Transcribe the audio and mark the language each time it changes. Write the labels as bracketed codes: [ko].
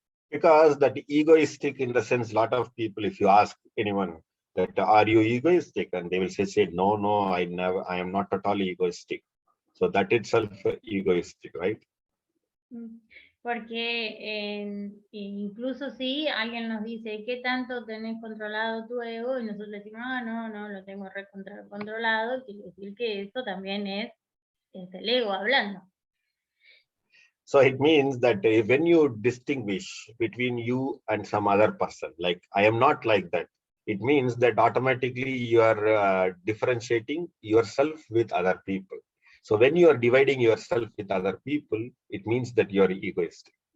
[en] Because that egoistic, in the sense, lot of people, if you ask anyone that are you egoistic, and they will say no, I am not at all egoistic. So that itself egoistic, right? [es] Porque incluso si alguien nos dice ¿qué tanto tenés controlado tu ego? Y nosotros decimos no, lo tengo controlado, quiere decir que eso también es el ego hablando. [en] So it means that when you distinguish between you and some other person, like I am not like that, it means that automatically you are differentiating yourself with other people. So when you are dividing yourself with other people, it means that you are egoistic.